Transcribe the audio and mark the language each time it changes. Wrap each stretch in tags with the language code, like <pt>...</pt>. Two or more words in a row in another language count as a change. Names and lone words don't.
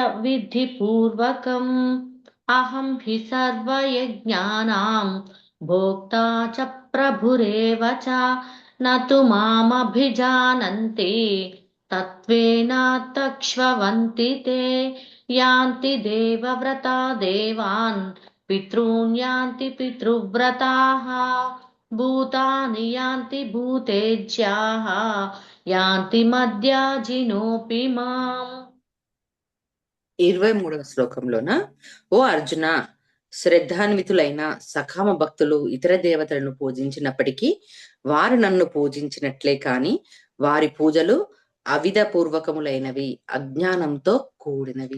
<sa>विधिपूर्वकम् अहं हि सर्वयज्ञानां भोक्ता च प्रभुरेव च न तु मामभिजानन्ति तत्त्वेन तक्ष्वन्ति ते यान्ति देवव्रता देवान् पितॄन् यान्ति पितृव्रताः भूतानि यान्ति भूतेज्याः यान्ति मद्याजिनोऽपि माम्</sa> <te>23వ శ్లోకంలోన, ఓ అర్జున, శ్రద్ధాన్వితులైన సకామ భక్తులు ఇతర దేవతలను పూజించినప్పటికీ వారు నన్ను పూజించినట్లే కాని వారి పూజలు అవిధ పూర్వకములైనవి, అజ్ఞానంతో కూడినవి.</te>